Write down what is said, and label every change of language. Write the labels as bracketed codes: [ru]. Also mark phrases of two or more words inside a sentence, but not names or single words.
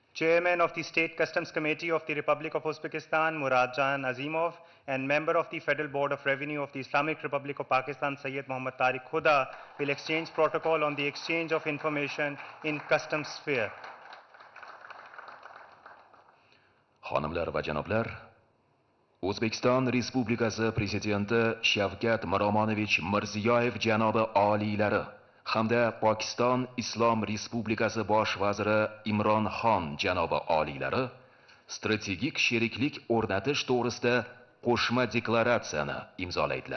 [en] Chairman of the State Customs Committee of the Republic of Uzbekistan, Muradjan Azimov, and member of the Federal Board of Revenue of the Islamic Republic of Pakistan, Sayyid Muhammad Tariq Khuda, will exchange protocol on the exchange of information in customs sphere. [uz] Xonimlar va janoblar, O'zbekiston Respublikasi Prezidenti Shavkat Mirziyoyev janobi oliylari hamda Pokiston Islom Respublikasi Bosh vaziri Imran janobi oliylari strategik sheriklik o'rnatish to'g'risida qo'shma deklaratsiyani imzolaydilar.